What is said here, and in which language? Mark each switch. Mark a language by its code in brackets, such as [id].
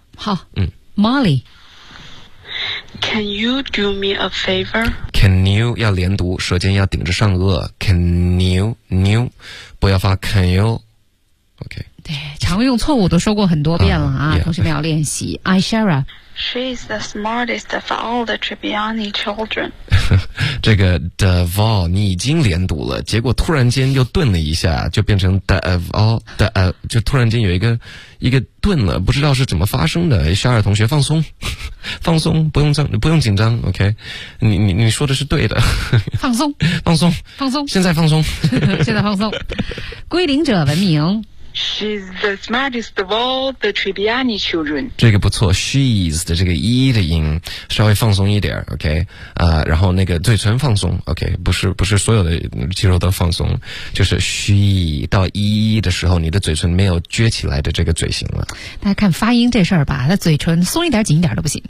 [zh] 好，Molly， [en] Can you do me a favor？ Can you [zh] 要连读，舌尖要顶着上颚 ，Can you， 不要发 Can you。Okay，对，常用错误都说过很多遍了啊，同学们要练习。 Aishara。 [en] She's the smartest of all the Tribbiani children. [zh] 这个 [en] the of [zh] 你已经连读了，结果突然间又顿了一下，就变成 [en] the of all the [zh] 就突然间有一个顿了，不知道是怎么发生的。小二同学放松，放松，不用紧张 ，OK？你说的是对的，放松，放松，放松，现在放松，现在放松，归零者文明。 [en] She's the smartest of all the Tribbiani children. [zh] 这个不错 ，she's 的这个 e 的音稍微放松一点 ，OK 啊、然后那个嘴唇放松 ，OK， 不是所有的肌肉都放松，就是 she 到 e 的时候，你的嘴唇没有撅起来的这个嘴型了。大家看发音这事儿吧，那嘴唇松一点紧一点都不行。